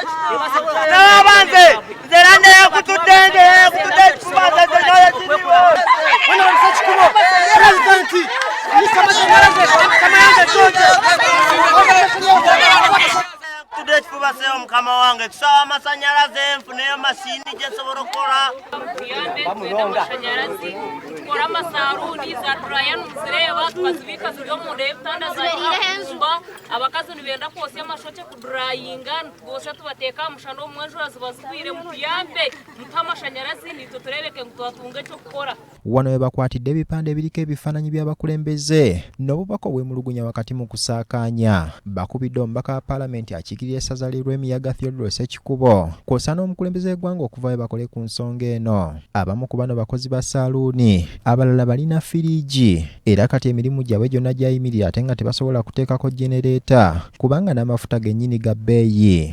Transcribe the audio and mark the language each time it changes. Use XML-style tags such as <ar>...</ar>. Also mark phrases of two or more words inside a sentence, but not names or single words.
<lg>n'abanze nze nanne yakutudde ekifuba ekifuba seewo mukama wange tusaba amasannyalaze nfuneyo masiini gye nsobola okukola</lg> <nyn>tukora amasaruni za durayani muzireba tukazibika ziri omunda y'ebitanda zakumba abakazi nibenda kwosya amashoke kudurayinga nitwosya tubateeka aha mushana omu enjura ziba zigwire mutuyambe mutuhe amashanyarazi nitwe turebeke ngu twatunga ekyokukora.</nyn> <lg>Wano we bakwatidde ebipande ebiriko ebifaananyi by'abakulembeze n'obubaka obwemulugunya wakati mu kusaakaanya. Bakubidde omubaka wa paalamenti akiikirira essaza ly'Emiyaga Theodore Ssekikubo kw'ossa n'omukulembeze w'eggwanga okuva we bakole ku nsonga eno. Abamu ku bano bakozi ba saaluuni, abalala balina firiigi era kati emirimu gyabwe gyonna gyayimirira ate nga tebasobola kuteekako jenereeta kubanga n'amafuta gennyini ga bbeeyi.</lg>